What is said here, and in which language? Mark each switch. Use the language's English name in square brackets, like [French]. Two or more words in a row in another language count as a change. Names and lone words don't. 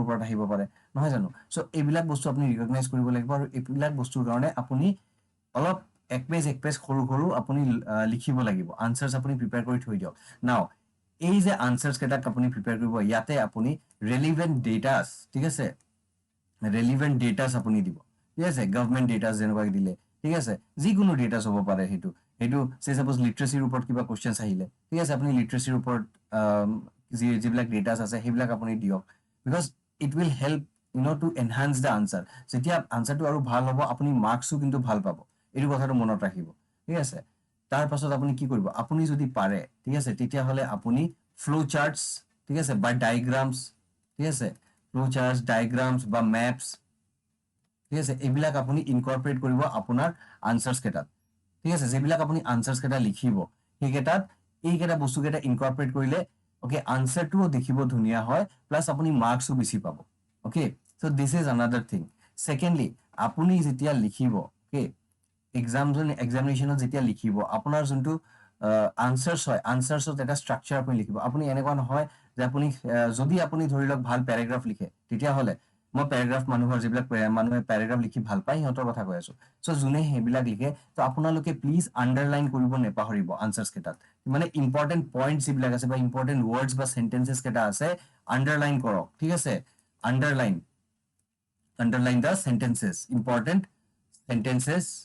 [Assamese] ওপৰত আহিব পাৰে নহয় জানো সো এইবিলাক বস্তু আপুনি ৰিকগনাইজ কৰিব লাগিব আৰু এইবিলাক বস্তুৰ কাৰণে আপুনি অলপ এক পেজ সৰু সৰু আপুনি লিখিব লাগিব আনচাৰ্ছ আপুনি প্ৰিপেয়াৰ কৰি থৈ দিয়ক নাও এই যে আনচাৰ্ছ কেইটাক আপুনি প্ৰিপেয়াৰ কৰিব ইয়াতে আপুনি [English] relevant datas [Assamese] ঠিক আছে [English] relevant datas [Assamese] আপুনি দিব ঠিক আছে [English] government datas [Assamese] যেনেকুৱাকে দিলে ঠিক আছে যিকোনো ডেটাছ হ'ব পাৰে সেইটো [English] say suppose literature [Assamese] ওপৰত কিবা কুৱেশ্যনছ আহিলে ঠিক আছে আপুনি লিটাৰেচিৰ ওপৰত যিবিলাক ডেটাছ আছে সেইবিলাক আপুনি দিয়ক [English] because it will help to enhance the answer [Assamese] যেতিয়া আনচাৰটো আৰু ভাল হ'ব আপুনি মাৰ্কছো কিন্তু ভাল পাব এইটো কথাটো মনত ৰাখিব ঠিক আছে তাৰ পাছত আপুনি কি কৰিব আপুনি যদি পাৰে ঠিক আছে তেতিয়াহ'লে আপুনি [English] flow charts [Assamese] ঠিক আছে বা ডায়গ্ৰামছ ঠিক আছে [English] flow charts diagrams [Assamese] বা মেপছ ঠিক আছে এইবিলাক আপুনি ইনকৰ্পৰেট কৰিব আপোনাৰ আনচাৰ্ছ কেইটাত ঠিক আছে যিবিলাক আপুনি আনচাৰ্ছ কেইটা লিখিব সেইকেইটাত এইকেইটা বস্তুকেইটা ইনকৰ্পৰেট কৰিলে ওকে আনচাৰটোও দেখিব ধুনীয়া হয় প্লাছ আপুনি মাৰ্কছো বেছি পাব [English] okay so this is another thing secondly [Assamese] আপুনি যেতিয়া লিখিব ওকে এক্সামিনেশ্যনত যেতিয়া লিখিব আপোনাৰ যোনটো আনচাৰ্ছ হয় আনচাৰ্ছত এটা ষ্ট্ৰাকচাৰ আপুনি লিখিব আপুনি এনেকুৱা নহয় যে আপুনি যদি আপুনি ধৰি লওক ভাল পেৰাগ্ৰাফ লিখে তেতিয়াহ'লে মই পেৰাগ্ৰাফ মানুহৰ যিবিলাক মানুহে পেৰাগ্ৰাফ লিখি ভাল পায় সিহঁতৰ কথা কৈ আছো সো যোনে সেইবিলাক লিখে তো আপোনালোকে [English] please underline [Assamese] কৰিব নেপাহৰিব আনচাৰ্ছ কেইটাত মানে [English] important point [Assamese] যিবিলাক আছে বা [English] important words [Assamese] বা চেণ্টেন্সেছ কেইটা আছে আণ্ডাৰলাইন কৰক ঠিক আছে [English] underline the sentences important sentences